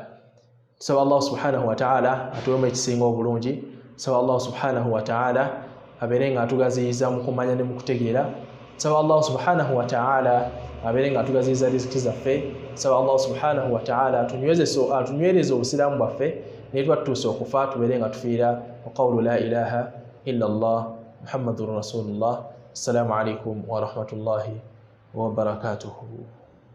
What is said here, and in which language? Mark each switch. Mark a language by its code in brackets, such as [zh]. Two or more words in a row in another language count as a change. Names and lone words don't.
[lg] Tusaba [ar] الله سبحانه وتعالى [lg] atuwemu ekisinga obulungi. Tusaba [ar] الله سبحانه وتعالى [lg] abeere nga atugaziyiza mu kumanya ne mu kutegeera. Tusaba [ar] الله سبحانه وتعالى [lg] abeere nga atugaziyiza riziki zaffe. Tusaba [ar] الله سبحانه وتعالى [lg] atunywereze obusiraamu bwaffe ne twatuusa okufa tubeere nga tufiira [ar] وقول لا إله إلا الله محمد رسول الله. السلام عليكم ورحمة الله وبركاته.